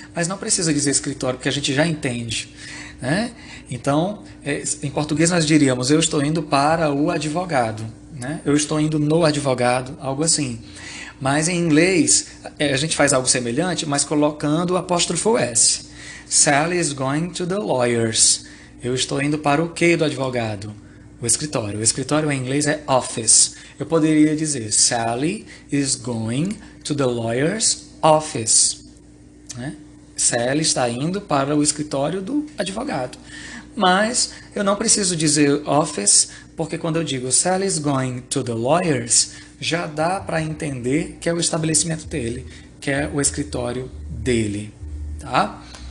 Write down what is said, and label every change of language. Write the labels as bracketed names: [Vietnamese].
[Portuguese] Mas não precisa dizer escritório, porque a gente já entende, né? Então, em português nós diríamos, eu estou indo para o advogado, né? Eu estou indo no advogado, algo assim. Mas em inglês, a gente faz algo semelhante, mas colocando o apóstrofo S. [English] Sally is going to the lawyers. [Portuguese] Eu estou indo para o que do advogado? O escritório. O escritório em inglês é office. Eu poderia dizer, [English] Sally is going to the lawyer's office. [Portuguese] Né? Sally está indo para o escritório do advogado. Mas eu não preciso dizer office, porque quando eu digo [English] Sally is going to the lawyers, [Portuguese] já dá para entender que é o estabelecimento dele, que é o escritório dele. Tá?